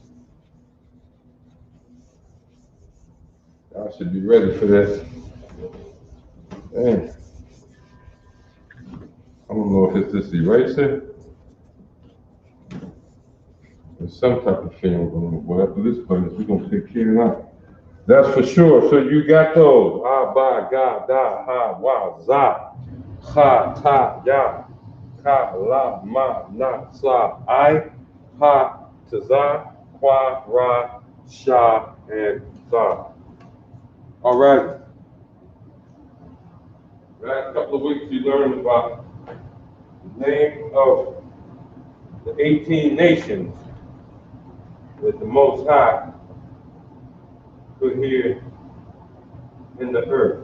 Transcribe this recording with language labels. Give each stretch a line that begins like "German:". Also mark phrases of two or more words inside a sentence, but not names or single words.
English: I should be ready for this. Man. I don't know if it's this eraser. There's some type of film going on. Well, after this place, we're going to take care of that. That's for sure. So you got those. Ha, ba, ga, da, ha, wa, za, ha, ta, ya, ka, la, ma, na, sa, I, ha, ta, za, kwa, ra, sha, and za. All right. Last couple of weeks, you learned about the name of the 18 nations that the Most High put here in the earth.